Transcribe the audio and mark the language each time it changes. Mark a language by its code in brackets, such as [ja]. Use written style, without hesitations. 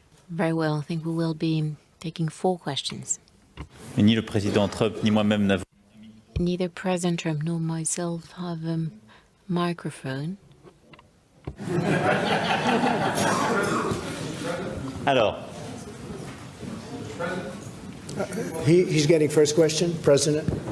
[en] Very well. I think we will be taking 4 questions. [fr] Et ni le président Trump ni moi-même n'avons. [en] Neither President Trump nor myself have a microphone. [fr] Alors, [en] He's getting first question, President.